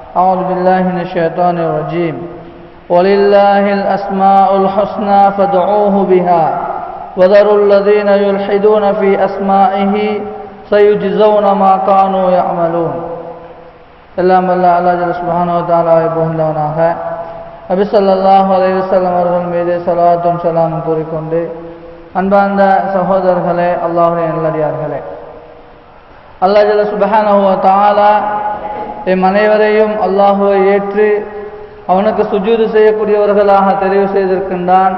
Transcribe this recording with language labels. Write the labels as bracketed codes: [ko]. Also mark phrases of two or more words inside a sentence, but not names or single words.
[ar] أعوذ بالله من الشيطان الرجيم ولله الأسماء الحسنى فادعوه بها وذروا الذين يلحدون في أسمائه سيجزون ما كانوا يعملون. [ta] எல்லாம் வல்ல [ar] الله جل سبحانه وتعالى [ta] புகழ்ந்தவனாக நபி [ar] صلى الله عليه وسلم [ta] அவர்கள் மீது ஸலவாத்தும் ஸலாமும் கூறிக்கொண்டு அன்பார்ந்த சகோதரர்களே, அல்லாஹ்வுடைய நல்லடியார்களே, [ar] الله جل سبحانه وتعالى [ta] எம் அனைவரையும் அல்லாஹுவை ஏற்று அவனுக்கு சுஜூது செய்யக்கூடியவர்களாக தெரிவு செய்திருக்கின்றான்.